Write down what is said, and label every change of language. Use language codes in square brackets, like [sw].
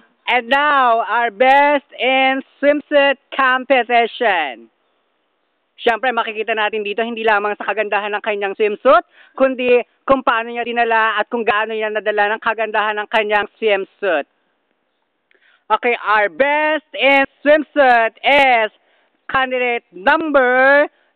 [en] And now, our best in swimsuit competition. [tl] Siyempre, makikita natin dito, hindi lamang sa kagandahan ng kanyang swimsuit, kundi kung paano niya dinala at kung gaano niya nadala ng kagandahan ng kanyang swimsuit. [en] Okay, our best in swimsuit is candidate number...